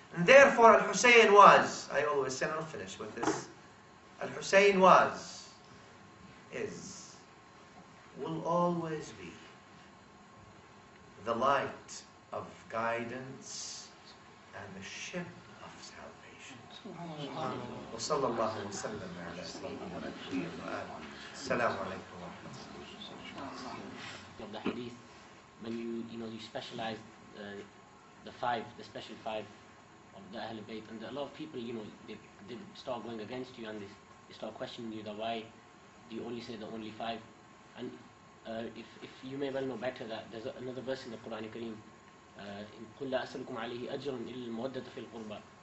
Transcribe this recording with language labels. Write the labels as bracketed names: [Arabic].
[English] And therefore Al-Hussain was, I always say, and I'll finish with this. Al-Hussain was, is, will always be the light of guidance and the ship of salvation. [Arabic] وصلى الله وسلم على سيدنا محمد السلام عليكم ورحمة الله. [English] Of the hadith, when you specialize the special five of the Ahl Bayt, and a lot of people, they start going against you, and they start questioning you that why do you only say the only five. And if you may well know better that there's another verse in the Quran Kareem, [Arabic] قُلْ لَا أَسْأَلُكُمْ عَلَيْهِ أَجْرٌ إِلَّا الْمَوَدَّةَ فِي الْقُرْبَى.